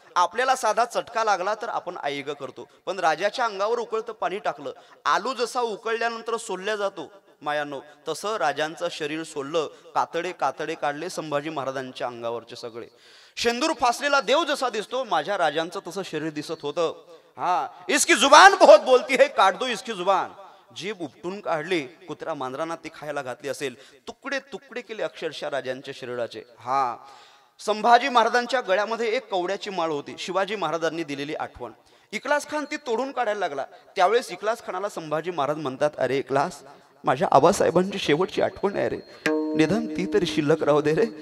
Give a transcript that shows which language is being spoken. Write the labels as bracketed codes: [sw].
[mr] आपल्याला साधा चटका लागला तर आपण आईग करतो, पण राजाच्या अंगावर उकळतं पाणी टाकलं. आलू जसा उकळल्यानंतर सोलल्या जातो मायानो, तसं राजांचं शरीर सोललं. कातडे कातडे काढले संभाजी महाराजांच्या अंगावरचे सगळे. शेंदूर फासलेला देव जसा दिसतो माझ्या राजांचं तसं शरीर दिसत होतं. [hi] इसकी जुबान बहुत बोलती है, काट दो इसकी जुबान. [mr] जीभ उपटून काढली. कुत्रा मांजरांना ती खायला घातली असेल. तुकडे तुकडे केले अक्षरशः राजांच्या शरीराचे. संभाजी महाराजांच्या गळ्यामध्ये एक कवड्याची माळ होती, शिवाजी महाराजांनी दिलेली आठवण. इखलास खान ती तोडून काढायला लागला. त्यावेळेस इखलास खानाला संभाजी महाराज म्हणतात, अरे इखलास, माझ्या आबासाहेबांची शेवटची आठवण आहे रे, निदान ती तरी शिल्लक राहू दे रे.